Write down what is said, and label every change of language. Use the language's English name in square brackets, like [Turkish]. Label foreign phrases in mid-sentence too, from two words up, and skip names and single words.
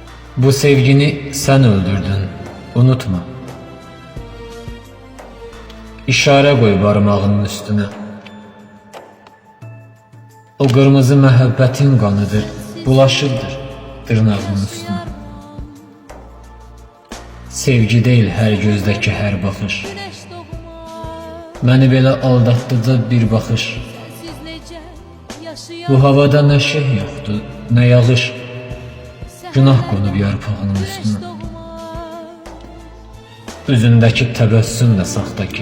[Turkish] Bu sevgini sen öldürdün, unutma. İşare koy parmağının üstüne. [Azerbaijani] O kırmızı məhəbbətin qanıdır, bulaşıbdır dırnağının üstüne. [Turkish] Sevgi değil her gözdeki her bakış. [Azerbaijani] Məni belə aldatdıca bir baxış. Bu havada nə şey yoxdur, nə yağış. Günah qonub yarpağının üstüne. Üzündəki təbəssüm də saxta ki.